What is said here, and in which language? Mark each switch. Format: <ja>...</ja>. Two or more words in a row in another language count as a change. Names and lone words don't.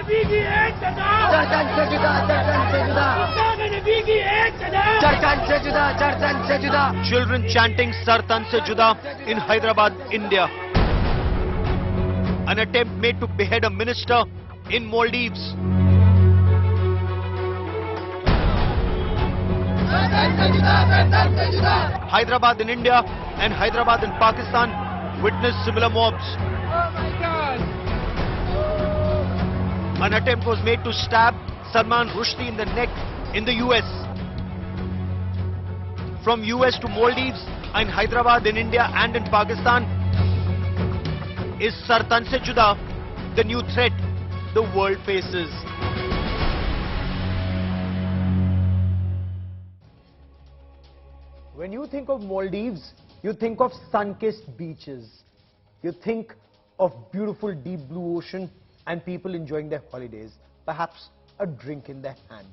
<en>Children chanting</en> <ur>سر تن سے جدا</ur> <en>in Hyderabad, India. An attempt made to behead a minister in Maldives. Hyderabad in India and Hyderabad in Pakistan witnessed similar mobs. Oh my God! An attempt was made to stab Salman Rushdie in the neck in the US. From US to Maldives and Hyderabad in India and in Pakistan, is</en> <ur>سر تن سے جدا</ur> <en>the new threat the world faces? When you think of Maldives, you think of sun-kissed beaches. You think of beautiful deep blue ocean and people enjoying their holidays, perhaps a drink in their hand.</en>